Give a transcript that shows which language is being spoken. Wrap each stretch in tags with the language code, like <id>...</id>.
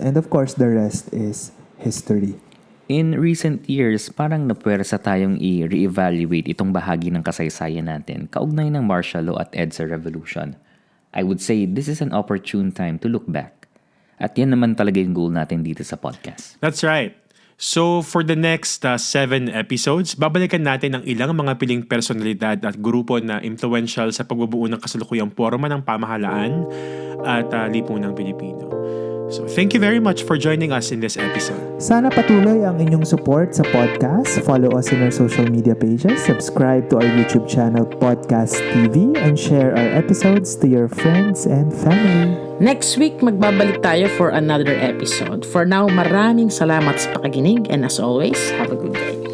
<en>And of course, the rest is history. In recent years,</en> <tl>parang napuwersa tayong i-reevaluate itong bahagi ng kasaysayan natin kaugnay ng martial law at EDSA Revolution.</tl> <en>I would say this is an opportune time to look back.</en> <tl>At yan naman talaga yung goal natin dito sa podcast.</tl> <en>That's right. So for the next 7 episodes,</en> <tl>babalikan natin ang ilang mga piling personalidad at grupo na influential sa pagbubuo ng kasalukuyang forma ng pamahalaan at lipunang Pilipino.</tl> <en>So thank you very much for joining us in this episode.</en> <tl>Sana patuloy ang inyong support sa podcast.</tl> <en>Follow us in our social media pages, subscribe to our YouTube channel Podcast TV, and share our episodes to your friends and family. Next week,</en> <tl>magbabalik tayo</tl> <en>for another episode. For now,</en> <tl>maraming salamat sa pakikinig,</tl> <en>and as always, have a good day.</en>